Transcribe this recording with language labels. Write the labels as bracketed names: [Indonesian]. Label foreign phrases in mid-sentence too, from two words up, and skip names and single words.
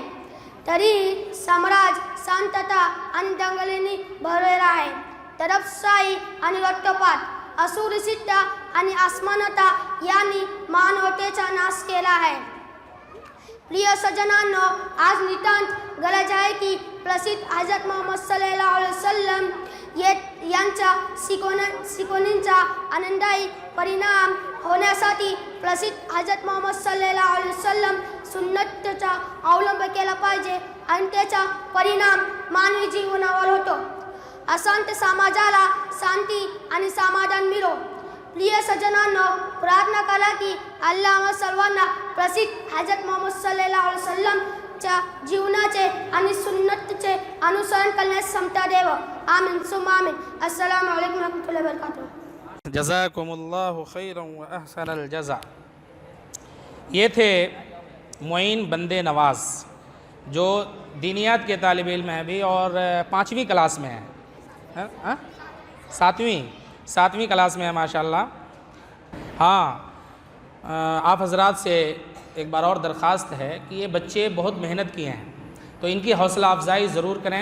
[Marathi] तरी साम्राज्य शांतता आणि दंगलींनी भरलेला आहे. तरफशाही आणि रक्तपात, असुरक्षितता आणि असमानता यांनी मानवतेचा नाश केला आहे. प्रिय सज्जनांनो, आज नितांत गरज आहे की प्रसिद्ध हजरत मोहम्मद [Arabic] صلى الله عليه وسلم [Marathi] यांच्या शिकवणींचा आनंददायी परिणाम होण्यासाठी प्रसिद्ध हजरत मोहम्मद [Arabic] صلى الله عليه وسلم [Marathi] सुन्नतचा अवलंब केला पाहिजे आणि त्याचा परिणाम मानवी जीवनावर होतो. अशांत समाजाला शांती आणि समाधान मिळो. प्रिय सज्जनांनो, प्रार्थना करा की अल्लाह सर्वांना प्रसिद्ध हजरत मोहम्मद [Arabic] صلى الله عليه وسلم [Marathi] जीवनाचे आणि सुन्नतचे अनुसरण करण्यास क्षमता देव. [Arabic] آمين ثم آمين. السلام عليكم رحمة الله وبركاته. جزاكم الله خيرا وأحسن الجزاء. [Urdu] یہ تھے معین بندے نواز، جو دینیات کے طالب علم ہیں بھی اور 5ویں کلاس میں ہیں. 7ویں کلاس میں ہے ماشاءاللہ۔ ہاں، آپ حضرات سے ایک بار اور درخواست ہے کہ یہ بچے بہت محنت کیے ہیں، تو ان کی حوصلہ افزائی ضرور کریں.